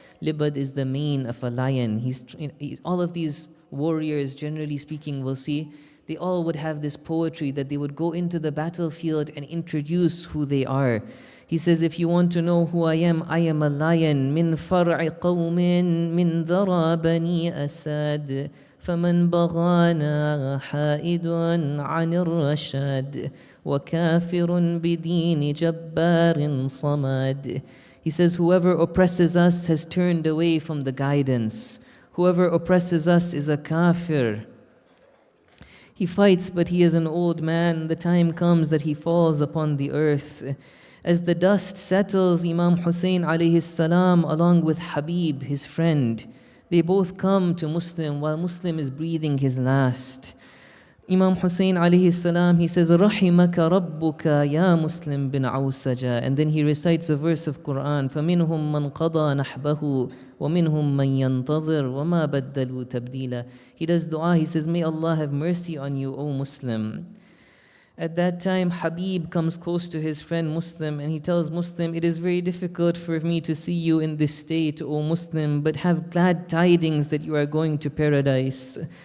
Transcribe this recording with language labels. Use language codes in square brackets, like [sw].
[en] Libad is the mane of a lion. All of these warriors, generally speaking, we'll see, they all would have this poetry that they would go into the battlefield and introduce who they are. He says, if you want to know who I am a lion. [ar] Min far'i qawmin min dhara bani asad. فمن بغانا حائد عن الرشاد وكافر بدين جبار صمد. [en] He says, whoever oppresses us has turned away from the guidance. Whoever oppresses us is a kafir. He fights, but he is an old man. The time comes that he falls upon the earth. As the dust settles, Imam Hussein alayhi salam, along with Habib, his friend, they both come to Muslim while Muslim is breathing his last. Imam Hussein alayhi salam, he says, [ar] Rahimaka Rabbuka ya Muslim bin Awsaja. [en] And then he recites a verse of Quran, [ar] فَمِنْهُمْ مَنْ قَضَى نَحْبَهُ وَمِنْهُمْ مَنْ يَنْتَظِرُ وَمَا بَدَّلُوا تَبْدِيلًا. [en] He does dua, he says, may Allah have mercy on you, O Muslim. At that time, Habib comes close to his friend Muslim and he tells Muslim, it is very difficult for me to see you in this state, O Muslim, but have glad tidings that you are going to paradise.